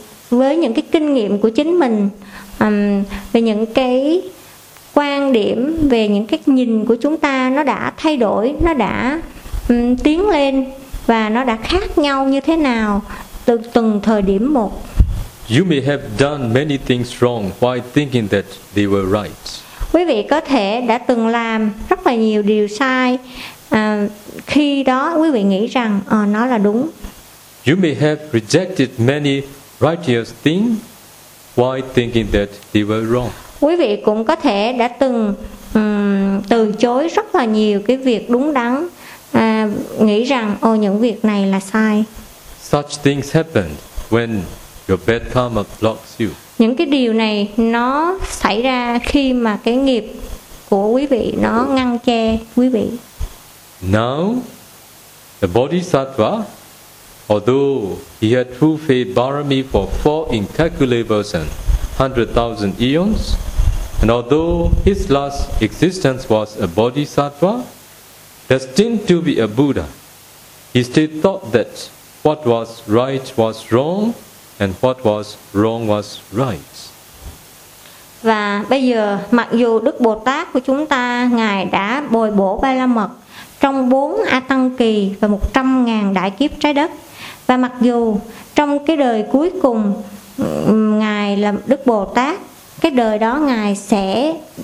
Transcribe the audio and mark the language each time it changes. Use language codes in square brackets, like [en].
[vi] với những cái kinh nghiệm của chính mình, về những cái quan điểm, về những cái nhìn của chúng ta nó đã thay đổi, nó đã tiến lên và nó đã khác nhau như thế nào từ từng thời điểm một. [en] You may have done many things wrong while thinking that they were right. [vi] Quý vị có thể đã từng làm rất là nhiều điều sai, khi đó quý vị nghĩ rằng nó là đúng. [en] You may have rejected many righteous things while thinking that they were wrong. [vi] Quý vị cũng có thể đã từng từ chối rất là nhiều cái việc đúng đắn, nghĩ rằng những việc này là sai. [en] Such things happen when your bad karma blocks you. [vi] Những cái điều này nó xảy ra khi mà cái nghiệp của quý vị nó ngăn che quý vị. [en] Now, the Bodhisattva, although he had fulfilled Bharami for four incalculable and 100,000 eons, and although his last existence was a Bodhisattva, destined to be a Buddha, he still thought that what was right was wrong, and what was wrong was right. [vi] Và bây giờ, mặc dù Đức Bồ Tát của chúng ta, Ngài đã bồi bổ Ba La Mật trong 4 A Tăng Kỳ và 100,000 đại kiếp trái đất, và mặc dù trong cái đời cuối cùng Ngài là Đức Bồ Tát, cái đời đó Ngài sẽ